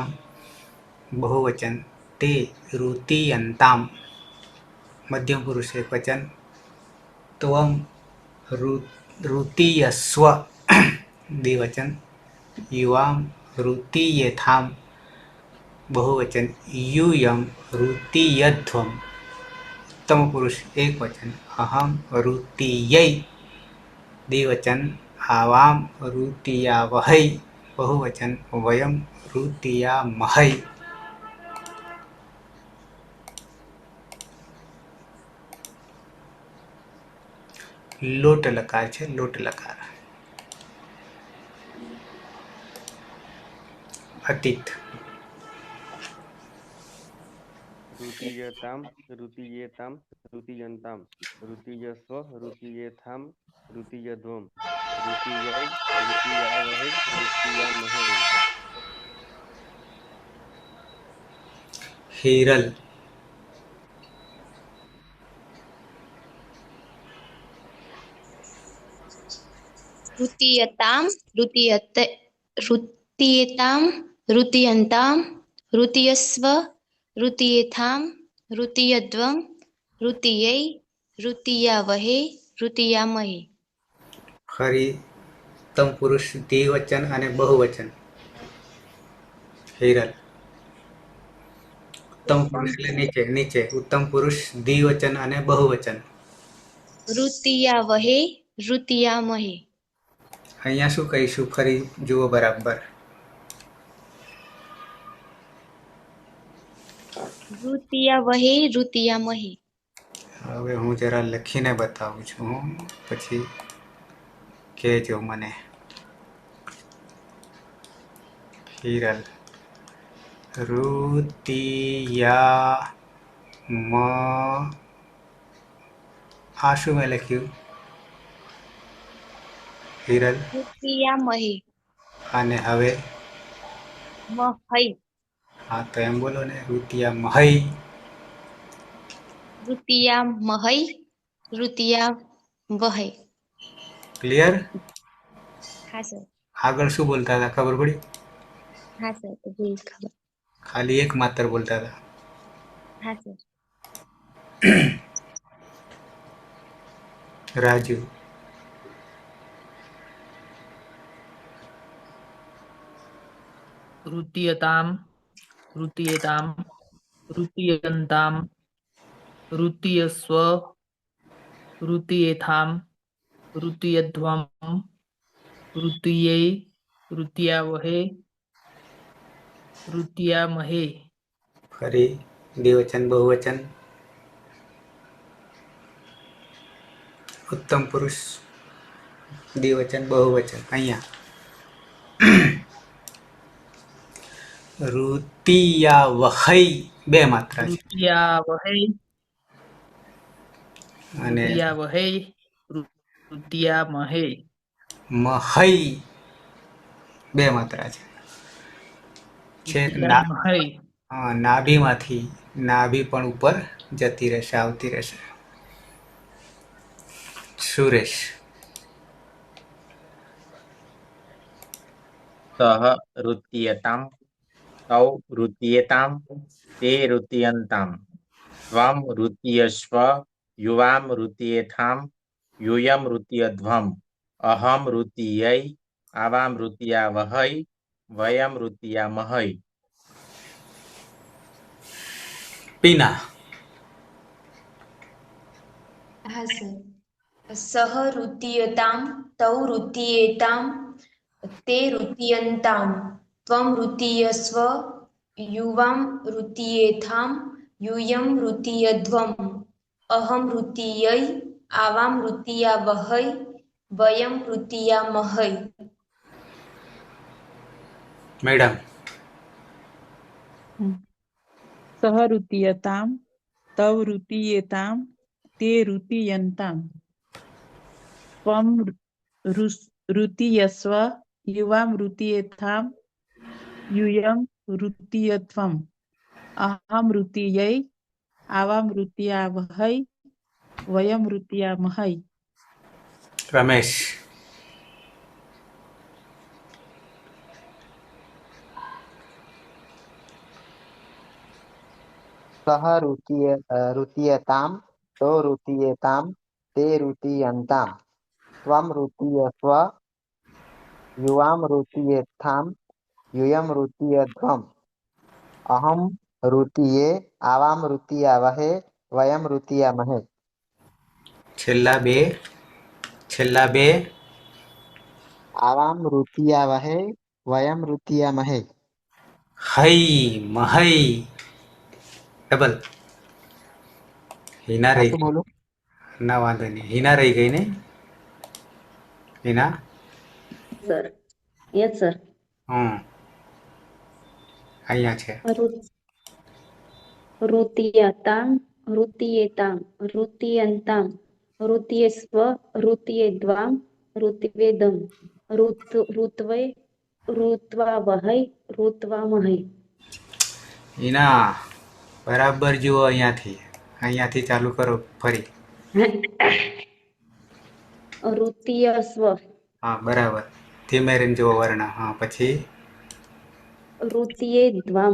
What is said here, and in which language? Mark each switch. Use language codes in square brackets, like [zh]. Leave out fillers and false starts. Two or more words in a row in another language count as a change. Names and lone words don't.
[sa] बहुवचन ते रुतीयंताम, मध्यम पुरुष एक वचन त्वम रुतीयस्व, द्विवचन युवाम रुतीयेथाम, बहुवचन यूयम રુતીયધ્વમ, उत्तम पुरुष एक वचन अहम રુતીयै, द्विवचन आवाम રુતીયાવહै, बहुवचन वयम રુતીયામહै. [gu] લોટ લકાર છે, લોટ લકાર. અતીત [sa] ऋतीयताम ऋतीयेताम ऋतीयन्ताम ऋतीयस्व ऋतीयेथाम ऋतीयध्वम ऋतीयै ऋतीयावहै ऋतीयामहै. हीरल ऋतीयताम ऋतीयेताम ऋतीयन्ताम ऋतीयस्व ऋतीयेथाम ऋतीयध्वम ऋतीयै ऋतीयावहै ऋतीयामહै. [gu] ફરી उत्तम પુરુષ દ્વિવચન અને બહુવચન. હિરલ उत्तम પુરુષ એટલે નીચે નીચે उत्तम પુરુષ દ્વિવચન અને બહુવચન. [sa] ऋतीयावहै ऋतीयामહै. [gu] અહીંયા શું કહીશું ફરી જુઓ બરાબર. [sa] ऋतीयावहै ऋतीयामહै. [gu] હવે હું જરા લખીને બતાવું છું, પછી કહેજો મને. હિરલ રુતિયા મ, આ શું મેં લખ્યું હિરલ? [sa] ऋतीयामहै. [gu] અને હવે [sa] મહૈ. [gu] હા તો એમ બોલો ને, રુતિયામહૈ. [sa] ऋतीयामहै ऋतीयावहै. [gu] ક્લિયર? હા સર. આગળ શું બોલતા હતા ખબર પડી? હા સર, જી ખબર. ખાલી એક માત્ર બોલતા હતા. હા સર. રાજુ. [sa] ऋतीयतां ऋतीयतां ऋतीयन्तां ऋतीयस्व ऋतीयेथां ऋतीयध्वं ऋतीये ऋतीयावहे ऋतीयामहे [gu] ફરી દ્વિવચન બહુવચન. ઉત્તમ પુરુષ દ્વિવચન બહુવચન. અહીંયા ઋતિયાવહૈ બે માત્રા છે [sa] ऋतीयावहे [gu] અને [sa] ऋतीयावहे ऋतीयामहे [gu] મહૈ બે માત્રા છે. છેક [sa] ऋतीयामहे [gu] નાભીમાંથી નાભી પણ ઉપર જતી રહેશે, આવતી રહેશે. સુરેશ. [sa] सह ऋत्यताम तौ ऋत्येताम ते ऋत्यन्ताम त्वम ऋत्यस्व युवाम ऋत्येथाम यूयम ऋत्यध्वम अहम ऋत्ययै आवाम ऋत्यावहै वयम ऋत्यामहै. [gu] પીના. હા સર. [sa] सह ऋतीयताम तौ ऋतीयेताम ते ऋतीयन्ताम त्वम ऋतीयस्व युवाम ऋतीयेथाम यूयम ऋतीयध्वम अहम ऋतीयै आवाम ऋतीयावहै वयम ऋतीयामहै. [gu] મેડમ. [sa] सह ऋतीयताम तव ऋतीयेताम ते ऋतीयन्ताम त्वम ऋतीयस्व युवाम ऋतीयेथाम यूयम ऋतीयध्वम अहम ऋतीयै आवाम ऋतीयावहै वयम ऋतीयामहै. [gu] રમેશ. [sa] सह ऋतीयताम तो ऋतीयेताम ते ऋतीयन्ताम त्वम ऋतीयस्व युवाम ऋतीयेथाम यूयम ऋतीयध्वम अहम ऋतीये आवाम ऋतीयावहे वयम ऋतीयामहे. [gu] છેલ્લા બે [sa] आवाम ऋतीयावहे वयम ऋतीयामहे. [gu] હૈ મહૈ ડબલ. હિના રહી પાછું ગઈ. બોલું? ના વાંધો નહીં. હિના રહી ગઈ ને? હિના. સર. [en] yes sir. [gu] અહીંયા છે. [sa] ऋतीयतां ऋतीयेतां ऋतीयन्तां ऋतीयस्व ऋतीयेद्वां ऋत्वेदं ऋत्वे ऋत्वावहै ऋत्वामहै. [gu] હિના બરાબર જુઓ અહીંયાથી ચાલુ કરો ફરી. [sa] ऋतीयस्व [gu] હા બરાબર. ધીમે રહીને જુઓ વર્ણ. હા પછી [sa] ऋतीयेद्वां